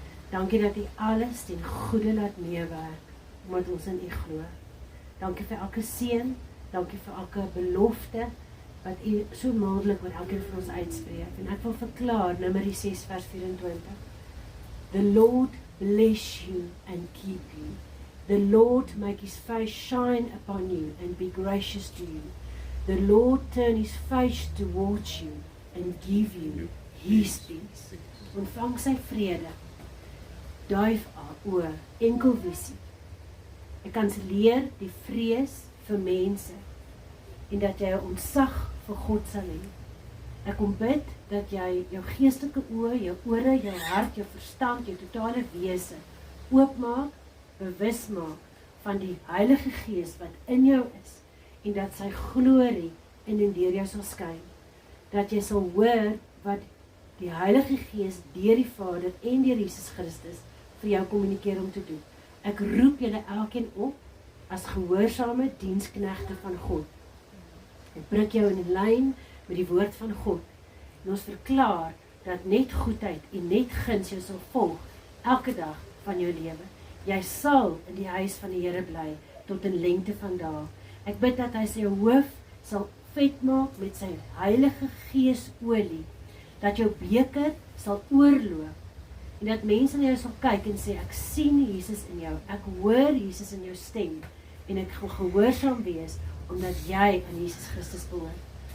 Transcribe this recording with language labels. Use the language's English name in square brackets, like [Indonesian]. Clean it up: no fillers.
[Afrikaans] Dankie dat U alles ten goeie laat meewerk omdat ons in U glo. Dankie vir elke seën, dankie vir elke belofte wat U so mildelik oor elkeen van ons uitspreek. En ek wil verklaar Numeri 6 vers 24. [English] The Lord bless you and keep you. The Lord make His face shine upon you and be gracious to you. The Lord turn His face towards you and give you His peace. [Afrikaans] Ontvang sy vrede. duif oë, enkelvisie. Ek kanselleer die vrees vir mense en dat jy 'n ontzag vir God sal hê. Ek kom bid dat jy jou geestelike oë, jou ore, jou hart, jou verstand, jou totale wese oopmaak, bewus maak van die Heilige Gees wat in jou is en dat sy glorie in en deur jou sal skyn. Dat jy sal hoor wat die Heilige Gees deur die Vader en deur Jesus Christus vir jou kommunikeer om te doen. Ek roep julle elkeen op as gehoorsame diensknegte van God. Ek bring jou in lyn met die woord van God. En ons verklaar dat net goedheid en net guns jou sal volg elke dag van jou lewe. Jy sal in die huis van die Here bly tot in lengte van dae. Ek bid dat hy sy hoof sal vet maak met sy Heilige Gees olie, dat jou beker sal oorloop en dat mense na jou sal kyk en sê, ek sien Jesus in jou, ek hoor Jesus in jou stem en ek gaan gehoorsaam wees omdat jy aan Jesus Christus behoort.